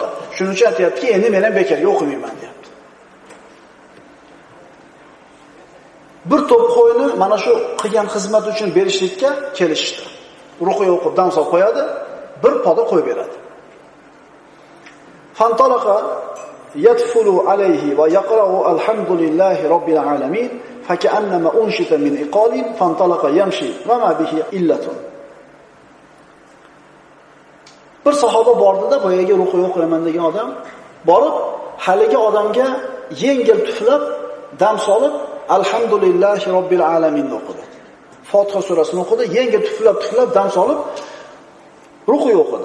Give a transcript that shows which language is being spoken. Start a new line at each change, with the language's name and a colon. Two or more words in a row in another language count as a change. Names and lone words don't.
Uzbek: Shuning uchun aytayaptiki, endi men ham bekorga o'qimayman, deyapti. Bir to'p qo'yni mana shu qilgan xizmat uchun berishlikka kelishdi. Ruqya o'qib dam solib qo'yadi, bir poda qo'yib beradi.
Arabic: فانطلق يتفل عليه ويقرأ الحمد لله رب العالمين فكأنما نشط من عقال فانطلق يمشي وما به علة.
Uzbek: Bir sahoba bordi-da, boyaga ruqya o'qiyman degan odam borib, haligi odamga yengil tuflab, dam solib,
Arabic: الحمد لله رب العالمين
Uzbek: o'qidi. Fotiha surasini o'qidi, yengil tuflab dam solib ruqya o'qidi.